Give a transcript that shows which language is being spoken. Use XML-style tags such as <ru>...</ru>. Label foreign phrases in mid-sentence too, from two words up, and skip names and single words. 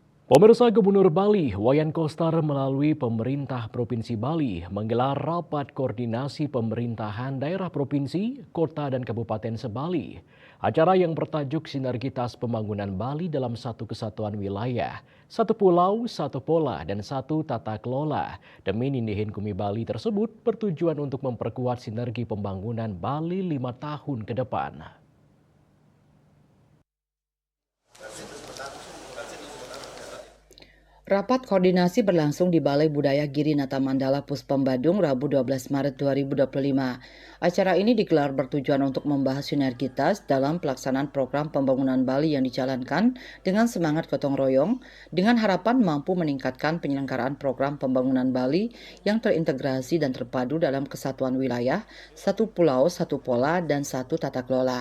<id>Pemirsa Gubernur Bali, Wayan Koster melalui pemerintah Provinsi Bali menggelar rapat koordinasi pemerintahan daerah provinsi, kota dan kabupaten sebali. Acara yang bertajuk Sinergitas Pembangunan Bali dalam satu kesatuan wilayah, satu pulau, satu pola, dan satu tata kelola. Demi Nindihin Kumi Bali tersebut bertujuan untuk memperkuat sinergi pembangunan Bali 5 tahun ke depan. Rapat koordinasi berlangsung di Balai Budaya Girinata Mandala Puspom Badung Rabu 12 Maret 2025. Acara ini digelar bertujuan untuk membahas sinergitas dalam pelaksanaan program pembangunan Bali yang dijalankan dengan semangat gotong royong dengan harapan mampu meningkatkan penyelenggaraan program pembangunan Bali yang terintegrasi dan terpadu dalam kesatuan wilayah, satu pulau, satu pola, dan satu tata kelola.</id>